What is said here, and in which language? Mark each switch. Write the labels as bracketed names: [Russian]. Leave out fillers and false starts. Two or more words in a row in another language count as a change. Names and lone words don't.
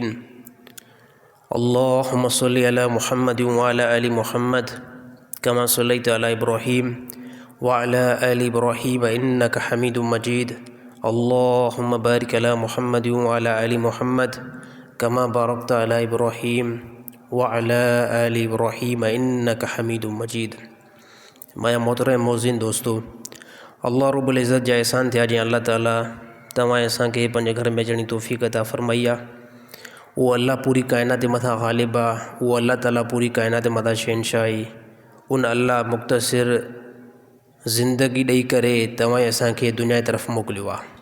[Arabic] اللهم صل على محمد وعلى آل محمد كما صليت على إبراهيم وعلى آل إبراهيم إنك حميد مجيد. اللهم بارك على محمد وعلى آل محمد كما باركت على إبراهيم وعلى آل إبراهيم إنك حميد مجيد. [Sindhi] माया मोहतरम मौज़िन दोस्तों, [Arabic] الله رب العزة [Sindhi] जा एहसान थिया जी अल्लाह ताला तव्हां असांखे पंहिंजे घर में अचण जी तौफ़ीक़ अता फ़रमाई आहे। उहो अल्लाह पूरी काइनात जे मथां ग़ालिब आहे। उहो अल्लाह ताला पूरी काइनात जे मथां शहनशाह आहे। उन अल्लाह मुख़्तसिर ज़िंदगी ॾेई करे तव्हां असांखे दुनिया जी तरफ़ मोकिलियो आहे।